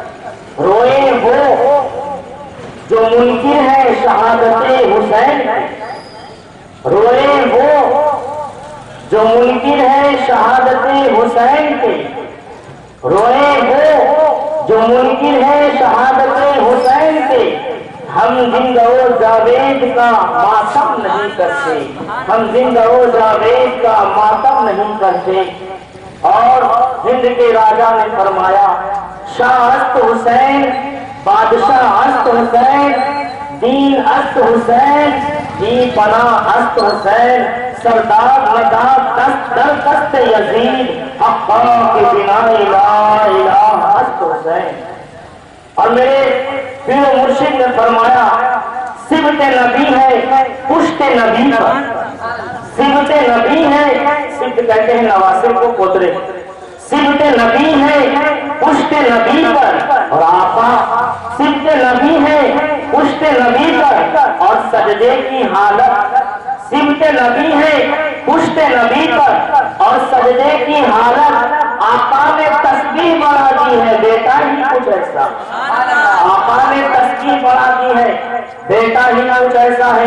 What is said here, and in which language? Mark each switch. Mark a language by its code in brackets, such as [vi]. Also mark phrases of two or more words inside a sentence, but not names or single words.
[ur] روئے وہ جو منکر ہے شہادت حسین کے، روئے وہ جو منکر ہے شہادت حسین کے، روئے وہ جو منکر ہے شہادت حسین کے۔ ہم زندہ و جاوید کا ماتم نہیں کرتے، ہم زندہ و جاوید کا ماتم نہیں کرتے۔ اور ہند کے راجا نے فرمایا، [fa] شاہ است حسین، بادشاہ است حسین، دین است حسین، جی پناہ است حسین، سردار مداد دست در دست یزید، حقا کے بنا لا الہ است حسین۔ [ur] اور میرے پیر و مرشد نے فرمایا، صبت نبی ہے پشت نبی پر، صبت نبی ہے، صبت کہتے ہیں نواسے کو پوترے، صبت نبی ہے پشت نبی پر، اور آقا صبت نبی ہے پشت نبی پر، اور سجدے کی حالت صبت نبی ہے پشت نبی پر، اور سجدے کی حالت آقا نے تسبیح بڑھا دی ہے، بیٹا ہی کچھ ایسا، آقا نے تسبیح بڑھا دی ہے، بیٹا ہی کچھ ایسا ہے۔